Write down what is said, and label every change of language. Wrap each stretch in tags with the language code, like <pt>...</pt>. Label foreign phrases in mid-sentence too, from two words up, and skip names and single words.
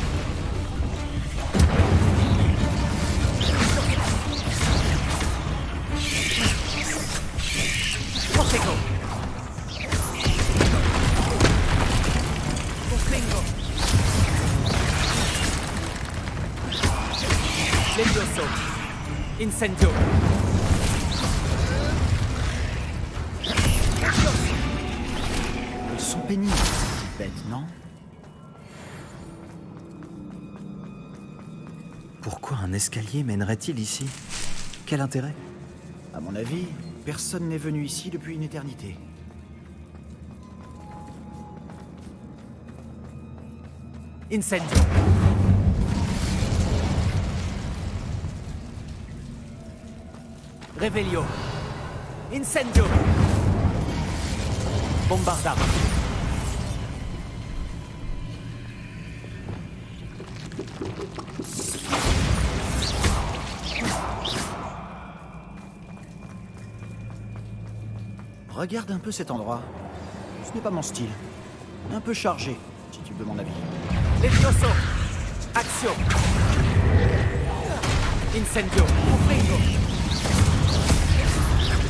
<la>Protego. Confringo. Levioso. Incendio.</la> <fr>Ils sont pénibles, ces petites bêtes, non? Pourquoi un escalier mènerait-il ici? Quel intérêt? À mon avis, personne n'est venu ici depuis une éternité.</fr> <la>Incendio. Revelio. Incendio. Bombarda.</la> <fr>Regarde un peu cet endroit. Ce n'est pas mon style. Un peu chargé, si tu veux mon avis.</fr> <la>Levioso. Action. Incendio. Confringo.</la>